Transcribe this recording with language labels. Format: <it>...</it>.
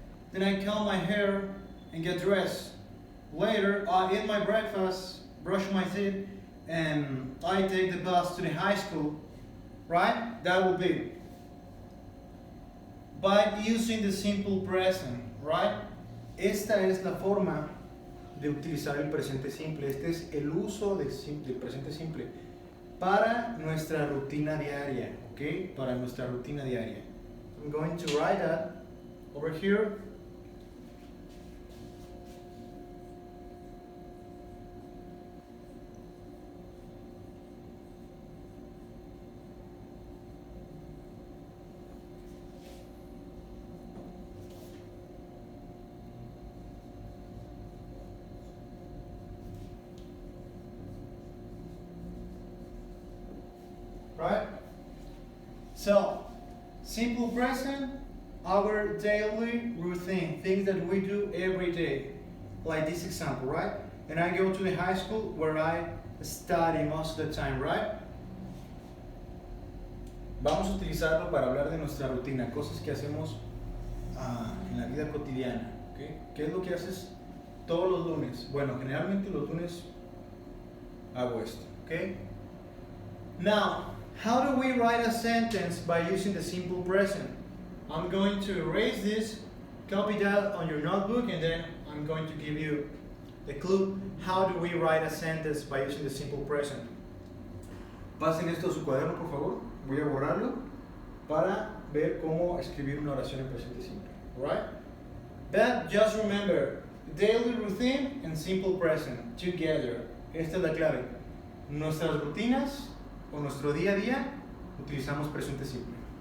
<en>Then I comb my hair and get dressed. Later I eat my breakfast, brush my teeth, and I take the bus to the high school. Right? That will be. by using the simple present, right?</en> <es>Esta es la forma de utilizar el presente simple. Este es el uso del presente simple para nuestra rutina diaria, ¿ok? Para nuestra rutina diaria.</es> <en>I'm going to write that over here. Right? So, simple present, our daily routine, things that we do every day. Like this example, right? And I go to the high school where I study most of the time, right?</en> <es>Vamos a utilizarlo para hablar de nuestra rutina, cosas que hacemos en la vida cotidiana, ¿okay? ¿Qué es lo que haces todos los lunes? Bueno, generalmente los lunes hago esto, ¿ok?</es> <en>Now, how do we write a sentence by using the simple present? I'm going to erase this, copy that on your notebook, and then I'm going to give you the clue. How do we write a sentence by using the simple present?</en> <es>Pasen esto a su cuaderno, por favor. Voy a borrarlo para ver cómo escribir una oración en presente simple.</es> <en>Alright? But just remember, daily routine and simple present together.</en> <es>Esta es la clave. Nuestras rutinas o nuestro día a día utilizamos presente simple.</es>